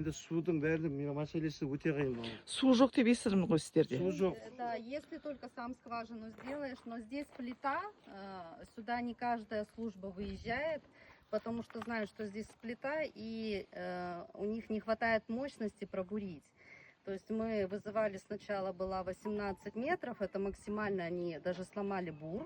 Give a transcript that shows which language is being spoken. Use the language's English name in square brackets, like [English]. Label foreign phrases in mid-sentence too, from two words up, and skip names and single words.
[Kazakh] жерде судың бәрінің мәселесі өте қиын. Су жоқ деп естідім ғой сіздерде. Су жоқ. [Russian] Да, если только сам скважину сделаешь, но здесь плита, сюда не каждая служба выезжает, потому что знают, что здесь плита, и у них не хватает мощности пробурить. То есть мы вызывали сначала, была 18 метров, это максимально, они даже сломали бур.